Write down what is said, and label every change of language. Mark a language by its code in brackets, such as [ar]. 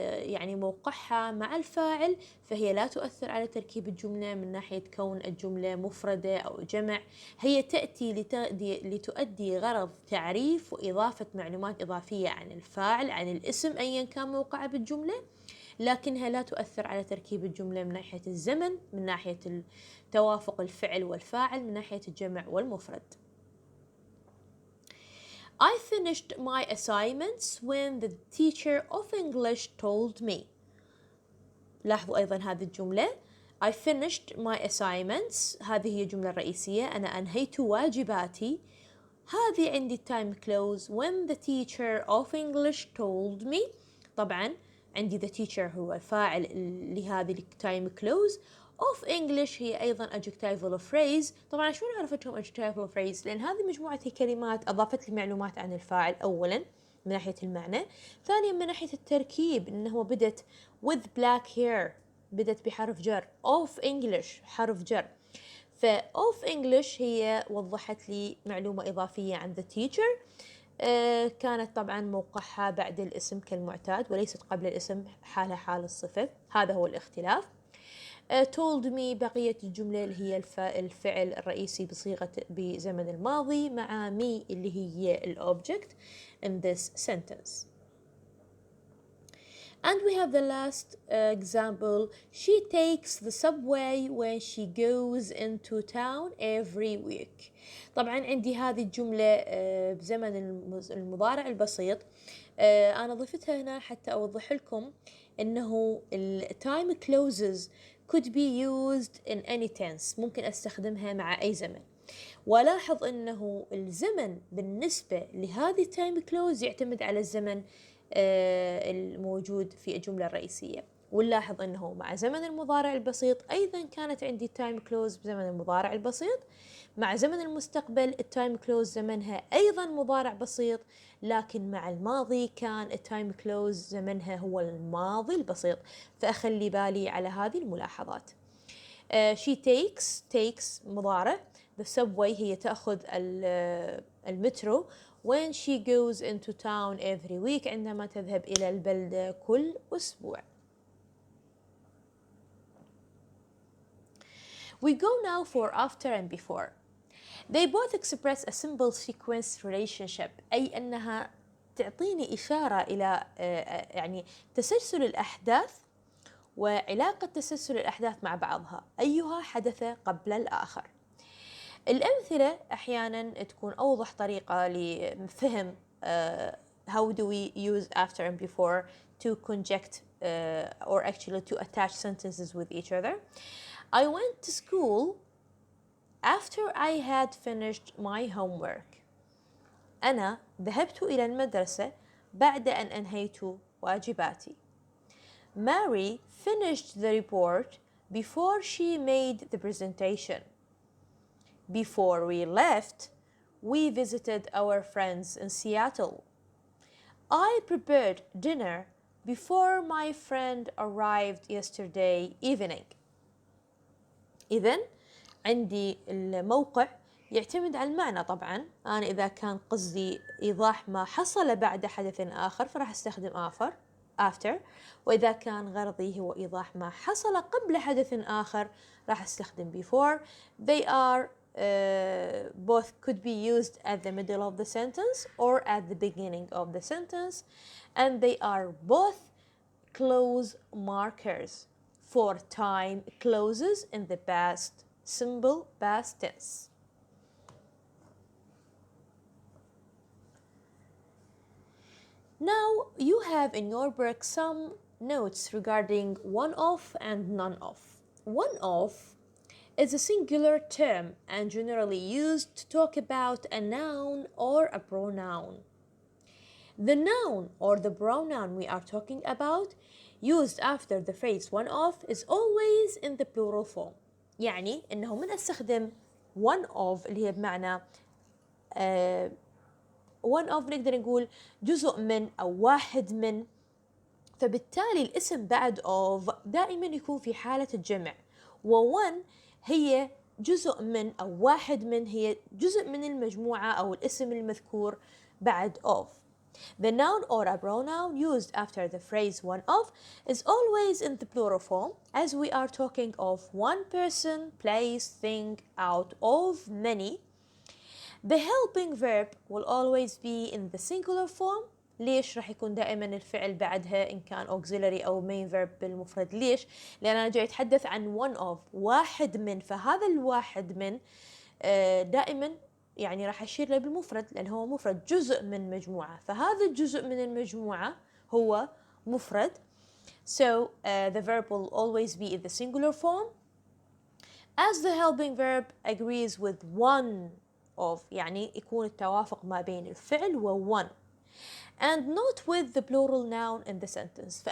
[ar] يعني موقعها مع الفاعل فهي لا تؤثر على تركيب الجملة من ناحية كون الجملة مفردة أو جمع، هي تأتي لتؤدي غرض تعريف وإضافة معلومات إضافية عن الفاعل عن الاسم أيا كان موقعه بالجملة، لكنها لا تؤثر على تركيب الجملة من ناحية الزمن، من ناحية توافق الفعل والفاعل، من ناحية الجمع والمفرد. [en] I finished my assignments when the teacher of English told me. [ar] لاحظوا أيضا هذه الجملة [en] I finished my assignments، [ar] هذه هي الجملة الرئيسية، أنا أنهيت واجباتي. هذه عندي [en] time clause when the teacher of English told me. [ar] طبعا عندي [en] the teacher [ar] هو الفاعل لهذه time clause. [en] of English [ar] هي أيضا [en] adjectival phrase. [ar] طبعا شو عرفتهم adjectival phrase؟ لأن هذه مجموعة كلمات أضافت لي معلومات عن الفاعل أولا من ناحية المعنى، ثانيا من ناحية التركيب إنه بدت [en] with black hair، [ar] بدت بحرف جر، [en] of English [ar] حرف جر، of English هي وضحت لي معلومة إضافية عن the teacher. كانت طبعا موقعها بعد الاسم كالمعتاد وليست قبل الاسم حالها حال الصفة، هذا هو الاختلاف. [en] told me [ar] بقية الجملة اللي هي الفعل الرئيسي بزمن الماضي مع me اللي هي الobject [en] in this sentence. And we have the last example. She takes the subway when she goes into town every week. [ar] طبعا عندي هذه الجملة بزمن المضارع البسيط أنا ضفتها هنا حتى أوضح لكم إنه ال [en] time clauses could be used in any tense، [ar] ممكن أستخدمها مع أي زمن. ولاحظ أنه الزمن بالنسبة لهذه time clause يعتمد على الزمن الموجود في الجملة الرئيسية. ونلاحظ أنه مع زمن المضارع البسيط أيضا كانت عندي time clause بزمن المضارع البسيط. مع زمن المستقبل التايم كلوز زمنها أيضا مضارع بسيط، لكن مع الماضي كان التايم كلوز زمنها هو الماضي البسيط. فأخلي بالي على هذه الملاحظات. [en] she takes [ar] مضارع. [en] the subway [ar] هي تأخذ المترو. [en] when she goes into town every week [ar] عندما تذهب إلى البلدة كل أسبوع. [en] We go now for after and before. They both express a simple sequence relationship، [ar] أي أنها تعطيني إشارة إلى يعني تسلسل الأحداث وعلاقة تسلسل الأحداث مع بعضها، أيها حدث قبل الآخر. الأمثلة أحيانا تكون أوضح طريقة لفهم [en] how do we use after and before to conject or actually to attach sentences with each other. I went to school after I had finished my homework. [ar] أنا ذهبت إلى المدرسة بعد أن أنهيت واجباتي. [en] Mary finished the report before she made the presentation. Before we left, we visited our friends in Seattle. I prepared dinner before my friend arrived yesterday evening. [ar] إذن عندي الموقع يعتمد على المعنى طبعا. أنا إذا كان قصدي إيضاح ما حصل بعد حدث آخر فراح أستخدم after، وإذا كان غرضي هو إيضاح ما حصل قبل حدث آخر راح أستخدم before. [en] They are both could be used at the middle of the sentence or at the beginning of the sentence, and they are both clause markers for time clauses in the past simple past tense. Now you have in your book some notes regarding one-off and none-of. One-off is a singular term and generally used to talk about a noun or a pronoun. The noun or the pronoun we are talking about used after the phrase one-off is always in the plural form. [ar] يعني إنه من أستخدم one-of اللي هي بمعنى one-of نقدر نقول جزء من أو واحد من، فبالتالي الاسم بعد of دائما يكون في حالة الجمع، و1 هي جزء من أو واحد من، هي جزء من المجموعة أو الاسم المذكور بعد of. [en] The noun or a pronoun used after the phrase one of is always in the plural form, as we are talking of one person, place, thing out of many. The helping verb will always be in the singular form. [ar] ليش راح يكون دائما الفعل بعدها إن كان auxiliary أو main verb بالمفرد؟ ليش؟ لأن أنا جاي أتحدث عن one of واحد من، فهذا الواحد من دائما يعني راح أشير له بالمفرد لأن هو مفرد، جزء من مجموعة، فهذا الجزء من المجموعة هو مفرد. [en] So the verb will always be in the singular form as the helping verb agrees with one of، [ar] يعني يكون التوافق ما بين الفعل و [en] one and not with the plural noun in the sentence.